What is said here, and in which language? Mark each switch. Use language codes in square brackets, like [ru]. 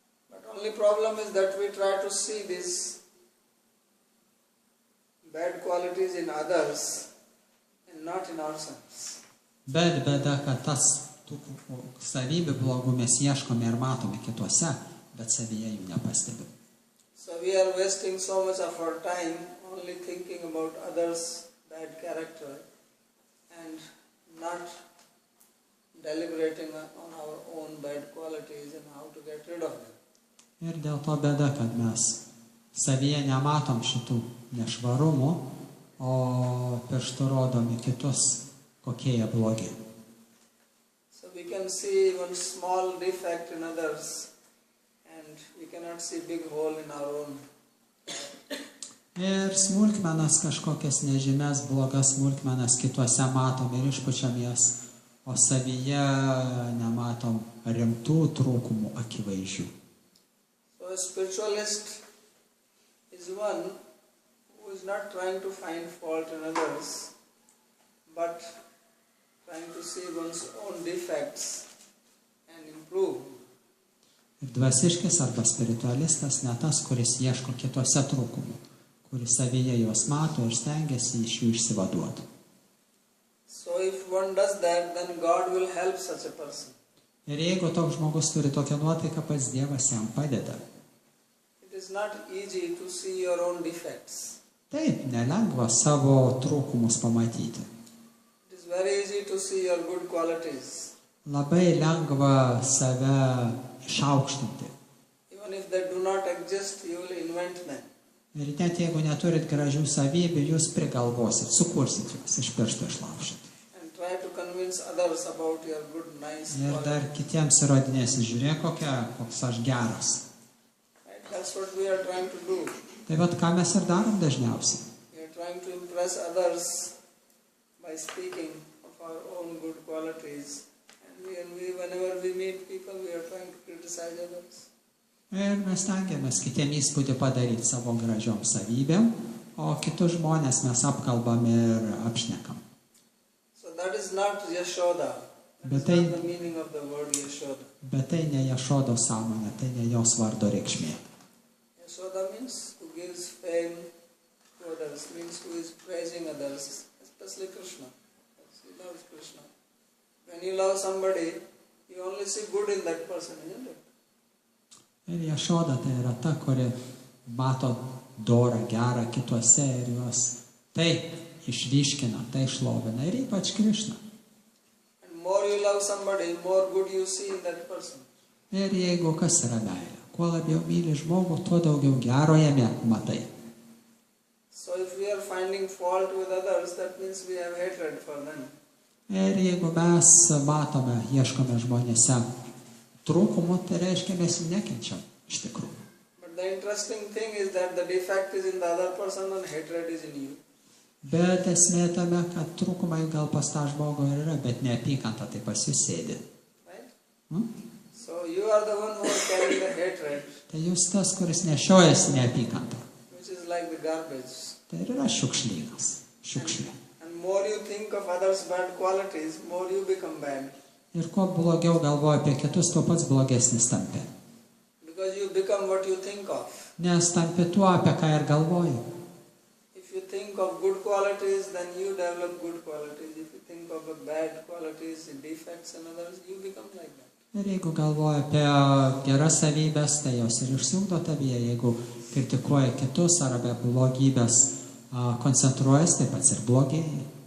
[en] But only problem is that we try to see these bad qualities in others and not in ourselves. [lt] Bet bėda, kad tas tų savybių blogų mes ieškome ir matome kituose, bet savyje jų nepastebime. [en] So we are wasting so much of our time only thinking about others' bad character and not deliberating on our own bad qualities and how to get rid of them. [lt] Ir dėl to bėda, kad mes savyje nematom šitų nešvarumų, o pirštų rodom į kitus, kokie jie blogi. [en] So we can see one small defect in others and we cannot see big hole in our own. [lt] Ir smulkmenas kažkokias nežymės, blogas smulkmenas kituose matom ir išpučiam jas, o savyje nematom rimtų trūkumų akivaizdžių. [en] So a spiritualist is one who is not trying to find fault in others, but trying to see one's own defects and improve. [lt] Ir dvasiškis arba spiritualistas ne tas, kuris ieško kituose trūkumų, kuris savyje juos mato ir stengiasi iš jų išsivaduoti. [en] So if one does that, then God will help such a person. [lt] Ir jeigu toks žmogus turi tokią nuotaiką, pats Dievas jam padeda. [en] It is not easy to see your own defects. [lt] Taip, nelengva savo trūkumus pamatyti. [en] It is very easy to see your good qualities. [lt] Labai lengva save išaukštinti. [en] Even if they do not exist, you will invent them. [lt] Ir net jeigu neturit gražių savybių, jūs prigalvosit, sukursit juos, iš piršto išlaužit. [en] And try to convince others about your good, nice [lt] Ir dar [en] qualities. [lt] kitiems įrodinėsit, žiūrėk, koks aš geras. [en] Right? That's what we are trying to do. [lt] Tai vat ką mes ir darom dažniausiai. [en] We are trying to impress others by speaking of our own good qualities. And whenever we meet people, we are trying to criticize others. [lt] Ir mes tengiamės kitiem įspūdį padaryti savo gražiom savybėm, o kitus žmonės mes apkalbam ir apšnekam. [en] So that is not Yashoda. That is But I- not the meaning of the word Yashoda. [lt] Bet tai ne Jašodo sąmonė, tai ne jos vardo reikšmė. [en] Yashoda means who gives fame to others, means who is praising others, especially Krishna. He loves Krishna. When you love somebody, you only see good in that person, isn't it? [lt] Ir Jašoda tai yra ta, kuri mato dorą, gerą kituose ir juos tai išryškina, tai šlovina ir ypač Krišna. [en] And more you love somebody, more good you see in that person. [lt] Ir jeigu kas yra meilė, kuo labiau myli žmogų, tuo daugiau gero jame matai. [en] So if we are finding fault with others, that means we have hatred for them. [lt] Ir jeigu mes matome, ieškome žmonėse trūkumų, tai reiškia mes jų nekenčiam iš tikrųjų. [en] But the interesting thing is that the defect is in the other person and hatred is in you. [lt] Bet esmė tame, kad trūkumai gal pas tą žmogų ir yra, bet neapykanta tai pas jūs sėdi. [en] Right? Hmm? So you are the one who is carrying the hatred, [lt] Tai jūs tas, kuris nešiojasi neapykantą. [en] which is like the garbage. [lt] Tai ir yra šiukšlynas. Šiukšlė. [en] And more you think of others' bad qualities, more you become bad. [lt] Ir kuo blogiau galvoja apie kitus, tuo pats blogesnis tampi. [en] Because you become what you think of. [lt] Nes tampi tuo, apie ką ir galvoji. [en] If you think of good qualities, then you develop good qualities. If you think of bad qualities, defects in others, you become like that. [lt] Ir jeigu galvoji apie geras savybės, tai jos ir išsiugdo tavyje. Jeigu kritikuoji kitus ar apie blogybės koncentruojas, tai pats ir blogėji.